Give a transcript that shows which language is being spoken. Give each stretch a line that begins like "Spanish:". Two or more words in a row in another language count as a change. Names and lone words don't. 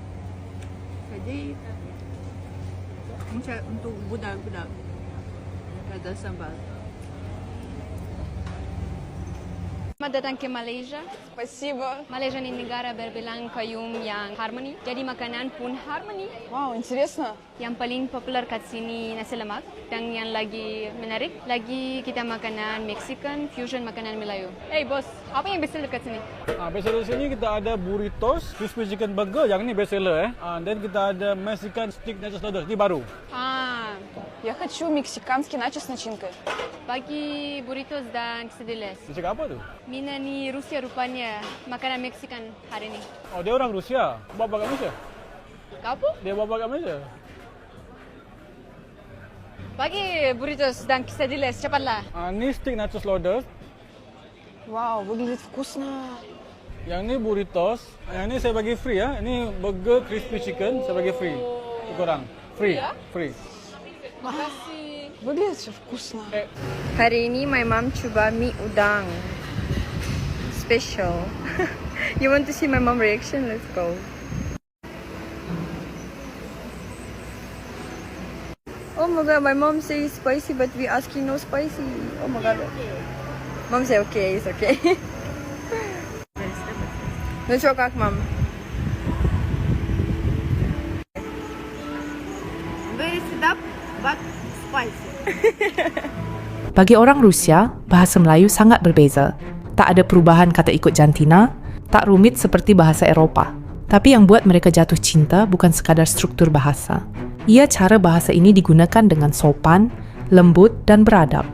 Malay: Jadi macam untuk budak-budak ada sambal. Selamat datang ke Malaysia.
Russian: Спасибо.
Malay: Malaysia ni negara berbilang kaum yang harmoni. Jadi makanan pun harmoni.
Russian: Вау, интересно.
Malay: Yang paling popular kat sini nasi lemak dan yang lagi menarik lagi kita makanan
English: Mexican fusion
Malay: makanan Melayu. Hey bos, apa yang bestseller kat sini? Bestseller sini kita ada burritos,
English: crispy chicken burger,
Malay: yang ni bestseller Dan kita ada
English: Mexican stick nachos loaders,
Malay: ni baru.
Russian: Я хочу мексиканский начос с начинкой.
Malay: Bagi burritos dan quesadillas. Dia cakap apa tu? Mina ni Rusia rupanya makanan Mexican hari ni. Oh, dia orang Rusia. Bapa kat Malaysia? Kau apa? Dia bapa kat Malaysia? Bagi burritos dan quesadillas cepatlah. Ni
English: stick nachos loaders.
Russian: Вау, выглядит вкусно.
Malay: Yang ni burritos. Yang ni saya bagi free Ini burger
English: crispy chicken
Malay: saya bagi free. Untuk korang. Free. Free. Makasih.
Russian: Выглядит все вкусно.
Malay: Hari ini
English: my mom
Malay: cuba mie udang. Special.
English: You want to see my mom reaction? Let's go. Oh my god, my mom says spicy, but we asking no spicy. Oh my god. Mom say okay, it's okay. No cokak, mom. Very sedap, but spicy.
Malay: Bagi orang Rusia, bahasa Melayu sangat berbeza. Tak ada perubahan kata ikut jantina, tak rumit seperti bahasa Eropah. Tapi yang buat mereka jatuh cinta bukan sekadar struktur bahasa. Ia cara bahasa ini digunakan dengan sopan, lembut dan beradab.